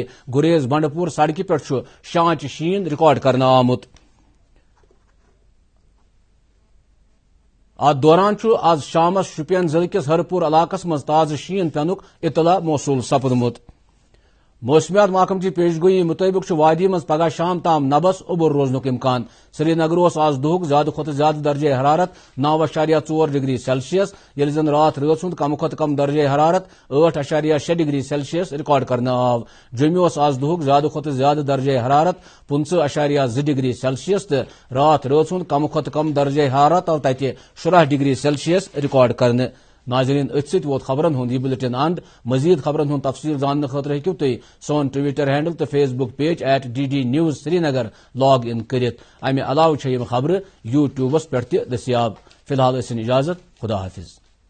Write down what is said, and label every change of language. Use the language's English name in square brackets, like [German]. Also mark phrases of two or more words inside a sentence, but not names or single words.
[Kashmiri] گریز بنڈپور سڑکہ پہ 6 آنچہ شین ریکارڈ کرنے آمت. ات دوران آز شامس شوپین ضلع کس ہرپور علاقس مز تازہ شین پینک اطلاع موصول سپدمت. موسمیات محکمہ کی پیشگوئی مطابق وادی مز پگہ شام تام نبس اوبر روزنک امکان. سری نگر آز دہک زیادہ کھت زیادہ درجہ حرارت 9.4 ڈگری سیلسیس یل زن رات ہند کم کھت کم درجہ حرارت 8.6 ڈگری سیلسیس ریکارڈ کرنے آو. جموں آز دہک زیادہ کھت زیادہ درجہ حرارت 15.2 ڈگری سیلسیس تو رات ہند کم کھت کم درجہ حرارت آو تتہ 16 ڈگری سیلسیس ریکارڈ کرنے. ناظرین ات ست ووت خبرن ہند یہ بلٹن اند. مزید خبرن ہند تفصیل زاننے خاطر ہیکو تھی سون ٹویٹر ہینڈل تو فیس بک پیج @DD News سری نگر [English] log in [Kashmiri] کرت. امہ علاوہ یم خبر یوٹیوبس پہ تہ دستیاب. فی الحال ٲسِن اجازت، خدا حافظ.